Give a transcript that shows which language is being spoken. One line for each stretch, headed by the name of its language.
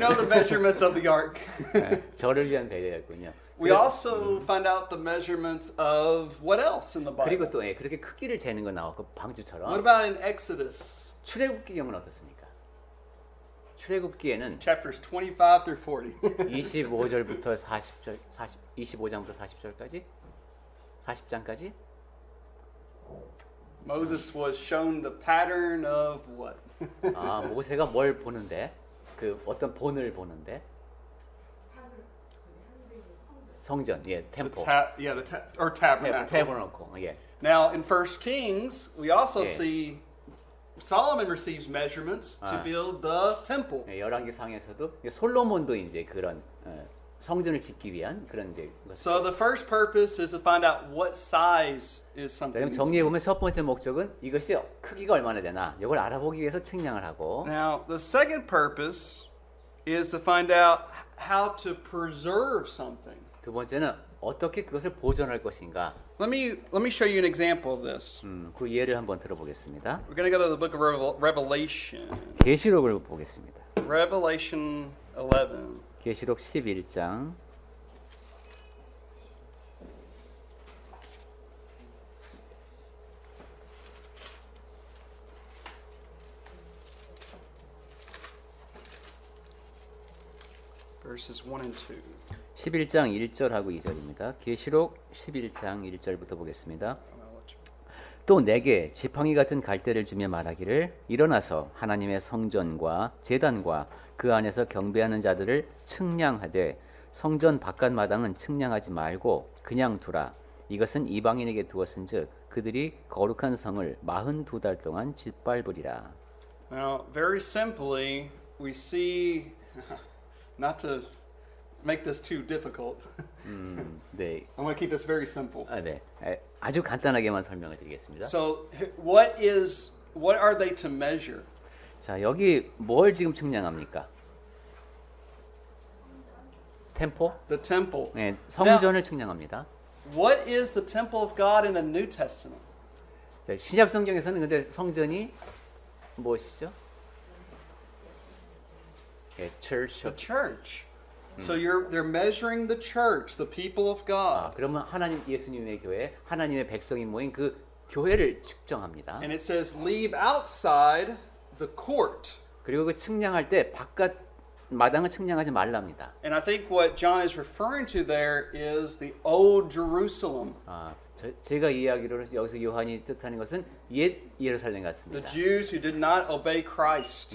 English: know the measurements of the ark.
Korean: 저를 위한 배려였군요.
English: We also find out the measurements of what else in the Bible.
Korean: 그리고 또 그렇게 크기를 재는 거 나왔고
English: What
Korean: 방주처럼
English: about in Exodus
Korean: 출애굽기경은 어떻습니까? 출애굽기에는
English: chapters 25 through 40?
Korean: 25절부터 40절, 25장부터 40절까지, 40장까지
English: Moses was shown the pattern of what?
Korean: 모세가 뭘 보는데? 그 어떤 본을 보는데? 성전, 템포,
English: Or tabernacle.
Korean: 태버너cle,
English: Now in 1 Kings, we also Yeah. see Solomon receives measurements to build the temple.
Korean: 열왕기상에서도 솔로몬도 이제 그런 성전을 짓기 위한 그런 이제 것을.
English: So the first purpose is to find out what size is
Korean: 그럼
English: something.
Korean: 정리해 보면 첫 번째 목적은 이것이 크기가 얼마나 되나 이걸 알아보기 위해서 측량을 하고.
English: Now the second purpose is to find out how to preserve something.
Korean: 두 번째는 어떻게 그것을 보존할 것인가.
English: Let me show you an example of this.
Korean: 그 예를 한번 들어보겠습니다.
English: We're going to go to the book of Revelation.
Korean: 계시록을 보겠습니다.
English: Revelation 11.
Korean: 계시록 11장.
English: Verses 1 and 2.
Korean: 11장 1절하고 2절입니다. 계시록 11장 1절부터 보겠습니다. 또 내게 지팡이 같은 갈대를 주며 말하기를 일어나서 하나님의 성전과 제단과 그 안에서 경배하는 자들을 측량하되 성전 바깥 마당은 측량하지 말고 그냥 두라. 이것은 이방인에게 두었은즉 그들이 거룩한 성을 42달 동안 짓밟으리라.
English: Now, very simply, we see, not to make this too difficult.
Korean: 네,
English: I'm going to keep this very simple.
Korean: 네, 아주 간단하게만 설명을 드리겠습니다.
English: So, what are they to measure?
Korean: 자, 여기 뭘 지금 측량합니까? 템포?
English: The temple.
Korean: 네, 성전을 측량합니다.
English: What is the temple of God in the New Testament?
Korean: 자, 신약 성경에서는 근데 성전이 무엇이죠?
English: church. The church. So they're measuring the church, the people of God.
Korean: 그러면 하나님 예수님의 교회, 하나님의 백성이 모인 그 교회를 측정합니다.
English: And it says leave outside the court.
Korean: 그리고 그 측량할 때 바깥 마당을 측량하지 말랍니다.
English: And I think what John is referring to there is the old Jerusalem.
Korean: 제가 이해하기로는 여기서 요한이 뜻하는 것은 옛 예루살렘
English: The
Korean: 같습니다.
English: Jews who did not obey Christ.